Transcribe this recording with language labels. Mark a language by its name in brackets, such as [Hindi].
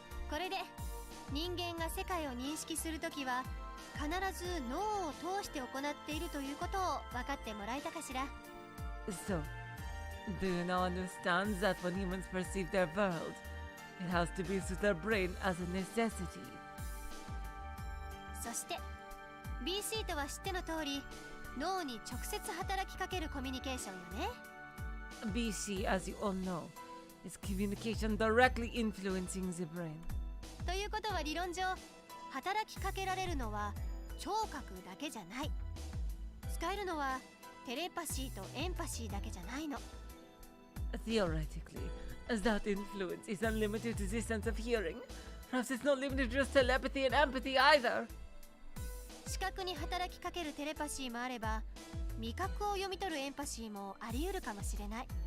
[Japanese] これで人間が世界を認識するときは必ず脳を通して行っているということを分かってもらえたかしら。 [English] So, do you now understand that when humans perceive their world, it has to be through their brain as a necessity? [Japanese] そして BC とは知っての通り脳に直接働きかけるコミュニケーションよね。 [English] BC, as you all know, is communication directly influencing the brain. [Japanese] ということは理論上働きかけられるのは聴覚だけじゃない。使えるのはテレパシーとエンパシーだけじゃないの。 [English] Theoretically, as that influence is unlimited to the sense of hearing, perhaps it's not limited to just telepathy and empathy either. [Japanese] 視覚に働きかけるテレパシーもあれば味覚を読み取るエンパシーもあり得るかもしれない。